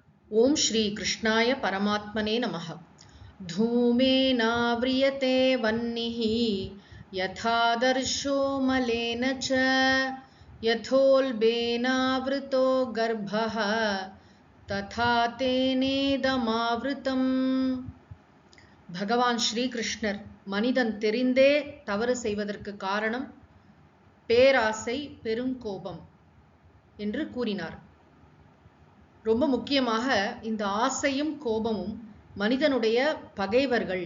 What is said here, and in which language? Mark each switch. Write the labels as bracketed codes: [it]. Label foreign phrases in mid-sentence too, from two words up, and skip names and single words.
[sa] ओम श्री कृष्णाय परमात्मने नमः। धूमेनाव्रियते वह्निः यथादर्शो मलेन च यथोल्बेनावृतो गर्भः तथा तेनेदमावृतम्। [ta] பகவான் ஸ்ரீகிருஷ்ணர் மனிதன் தெரிந்தே தவறு செய்வதற்கு காரணம் பேராசை, பெருங்கோபம் என்று கூறினார். ரொம்ப முக்கியமாக இந்த ஆசையும் கோபமும் மனிதனுடைய பகைவர்கள்.